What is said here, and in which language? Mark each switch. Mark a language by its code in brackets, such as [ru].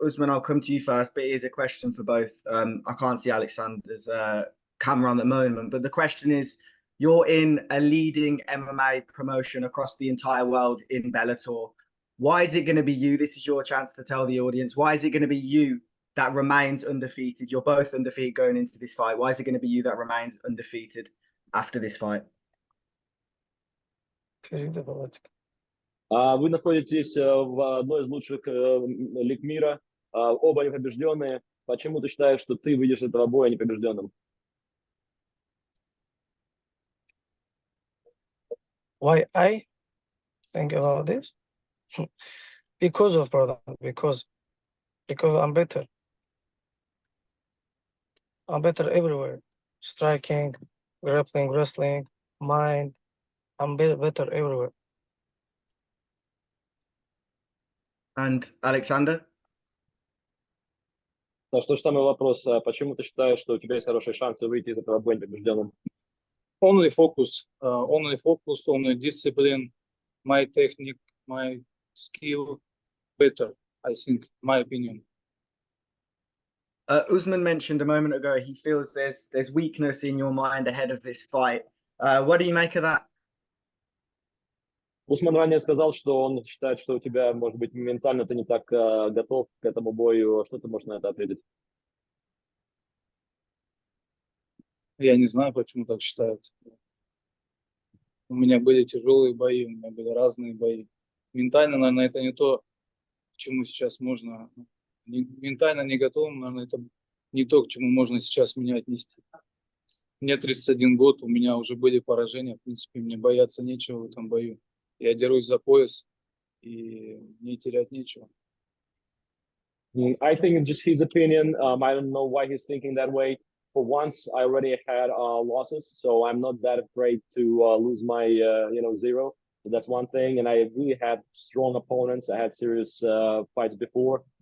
[en] Usman, I'll come to you first, but it is a question for both. I can't see Alexander's camera on the moment, but the question is, you're in a leading MMA promotion across the entire world in Bellator. Why is it going to be you? This is your chance to tell the audience. Why is it going to be you that remains undefeated? You're both undefeated going into this fight. Why is it going to be you that remains undefeated after this fight? [ru] Вы находитесь в одной из лучших лиг мира, оба непобежденные. Почему ты считаешь, что ты выйдешь из этого боя непобежденным? [en] Why I think about this? because of brother, because I'm better. I'm better everywhere. Striking, grappling, wrestling, mind. I'm better everywhere. And Alexander? [ru] Так что же самый вопрос, почему ты считаешь, что у тебя есть хорошие шансы выйти из этого боя побежденным? [en] Only focus, only discipline, my technique, my skill, better, I think, my opinion. Usman mentioned a moment ago he feels there's weakness in your mind ahead of this fight. What do you make of that? [ru] Усман ранее сказал, что он считает, что у тебя, может быть, ментально ты не так готов к этому бою. Что ты можешь на это ответить? Я не знаю, почему так считают. У меня были тяжелые бои, у меня были разные бои. Ментально, наверное, это не то, к чему сейчас можно... Ментально не готов, наверное, это не то, к чему можно сейчас меня отнести. Мне 31 год, у меня уже были поражения, в принципе, мне бояться нечего в этом бою. Я дерусь за пояс, и мне терять нечего. [en] I think it's just his opinion. I don't know why he's thinking that way. For once, I already had losses, so I'm not that afraid to lose my, zero. So that's one thing. And I really had strong opponents. I had serious fights before.